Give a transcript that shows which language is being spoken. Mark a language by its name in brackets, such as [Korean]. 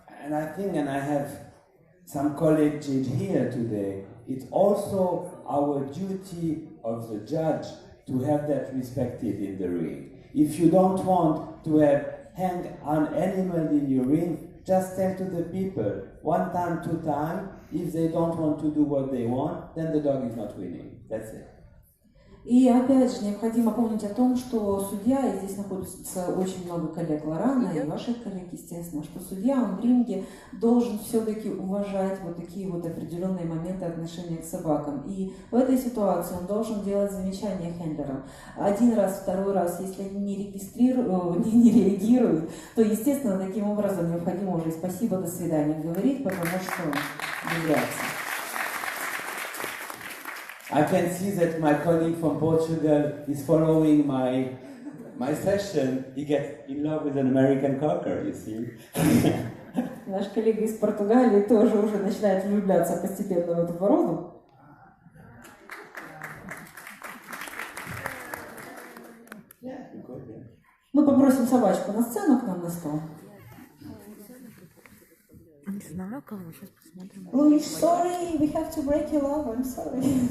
[English] And I think, and I have some colleagues here today, it's also our duty of the judge to have that respected in the ring. If you don't want to hang an animal in your ring, just tell to the people, 1 time, 2 times, if they don't want to do what they want, then the dog is not winning. That's it. [Russian] И опять же, необходимо помнить о том, что судья, и здесь находится очень много коллег Лорана и ваших коллег, естественно, что судья, он в ринге должен все-таки уважать вот такие вот определенные моменты отношения к собакам. И в этой ситуации он должен делать замечания хендлерам. 1 раз, 2 раз, если они не реагируют, то, естественно, таким образом необходимо уже спасибо, до свидания говорить, потому что без реакции. [English] I can see that my colleague from Portugal is following my session. He gets in love with an American cocker, you see. [Russian] Наш коллега из Португалии тоже уже начинает влюбляться постепенно в эту породу. Мы попросим собачку на сцену к нам на стол. Не знаю, кого, сейчас посмотрим. [English] Louis, sorry, we have to break your love, I'm sorry.